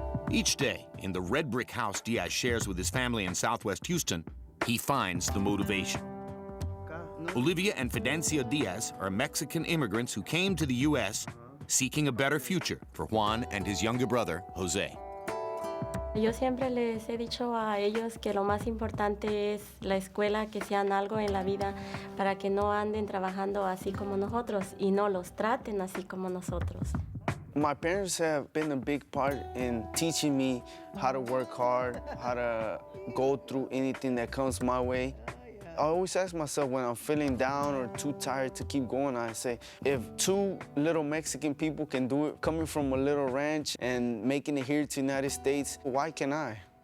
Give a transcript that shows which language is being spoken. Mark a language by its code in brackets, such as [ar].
[en] Each day, in the red brick house Diaz shares with his family in Southwest Houston, he finds the motivation. Olivia and Fidencia Diaz are Mexican immigrants who came to the U.S. seeking a better future for Juan and his younger brother, Jose. [es] Yo siempre les he dicho a ellos que lo más importante es la escuela, que sean algo en la vida para que no anden trabajando así como nosotros y no los traten así como nosotros. [en] My parents have been a big part in teaching me how to work hard, how to go through anything that comes my way. I always ask myself when I'm feeling down or too tired to keep going, I say, if 2 little Mexican people can do it, coming from a little ranch and making it here to the United States, why can't I?